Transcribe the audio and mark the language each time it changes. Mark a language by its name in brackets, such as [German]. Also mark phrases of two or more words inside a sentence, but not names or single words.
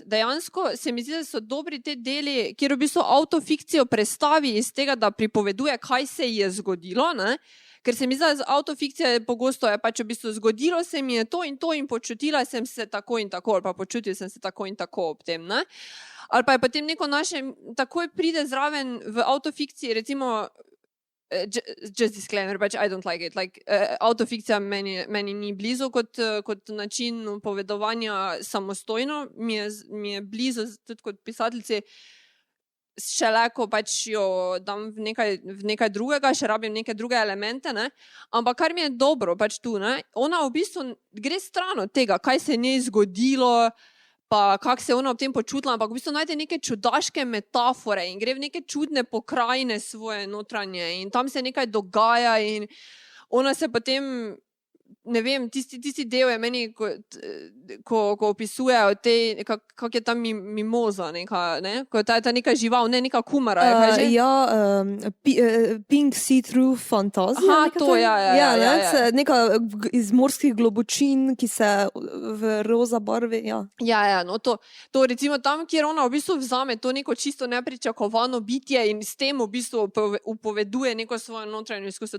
[Slovenian] Dejansko se mi zdi, da so dobri te deli, kjer v bistvu autofikcijo prestavi iz tega, da pripoveduje, kaj se je zgodilo, ne, ker se mi zdi, da autofikcija pogosto je pač v bistvu zgodilo se mi je to in počutila sem se tako in tako, ali pa počutil sem se tako in tako ob tem, ne. Ali pa je potem neko naše, takoj pride zraven v autofikciji, recimo, [English] just disclaimer, pač I don't like it, like, [Slovenian] autofikcija meni ni blizu kot način povedovanja samostojno, mi je blizu tudi kot pisateljci, šele ko pač jo dam v nekaj drugega, še rabim neke druge elemente, ne? Ampak kar mi je dobro pač tu, ne? Ona v bistvu gre stran od tega, kaj se je njej zgodilo, pa kako se je ona ob tem počutila, ampak v bistvu najde neke čudaške metafore in gre v neke čudne pokrajine svoje notranje in tam se nekaj dogaja in ona se potem, ne vem, tisti del je meni, ko opisuje o tej, kak je tam mimoza neka, ne? Ko je ta neka žival, ne, neka kumara. [English] Pink see-through fantazija. [Slovenian] Aha, to, ja. Neka iz morskih globočin, ki se v roza barvi, ja. Ja, no to recimo tam, kjer ona v bistvu vzame to neko čisto nepričakovano bitje in s tem v bistvu upoveduje neko svojo notranjo izkustvo.